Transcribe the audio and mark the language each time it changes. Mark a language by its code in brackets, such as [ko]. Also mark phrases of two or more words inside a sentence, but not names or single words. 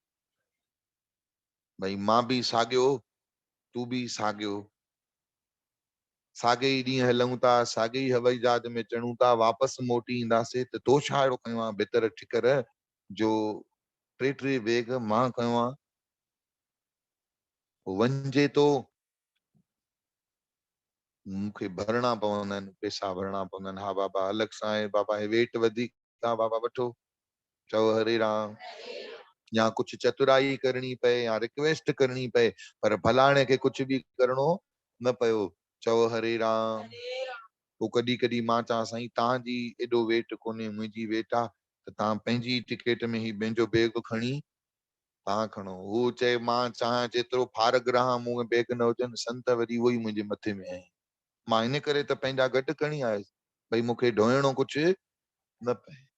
[sd] भई मां बि साॻियो, तूं बि साॻियो, साॻे ई ॾींहुं हलूं था, साॻे ई हवाई जहाज में चढ़ूं था, वापसि मोटी ईंदासीं त तो छा अहिड़ो कयो आहे भितर ठिकर जो टे टे बैग मां कयो आहे। वञिजे तो मूंखे भरणा पवंदा आहिनि, पैसा भरणा पवंदा आहिनि। हा बाबा अलॻि सां आहे, बाबा हे वेट वधीक आहे, बाबा वठो, चओ हरे राम। या कुछ चतुराई करनी पए या रिक्वेस्ट करनी पए, पर भलाणे के कुछ भी करणो न पयो, चओ हरे राम। पोइ कॾहिं कॾहिं मां चवां साईं तव्हांजी एॾो वेट कोन्हे, मुंहिंजी वेट आहे, त तव्हां पंहिंजी टिकेट में ही पंहिंजो बैग खणी तव्हां खणो। हू चए मां चाहियां जेतिरो फारग रहां मूं में बैग न हुजनि, संत वरी उहो ई मुंहिंजे मथे में आहे। मां इन करे त पंहिंजा गॾु खणी आयुसि, भई मूंखे ढोइणो कुझु न पए।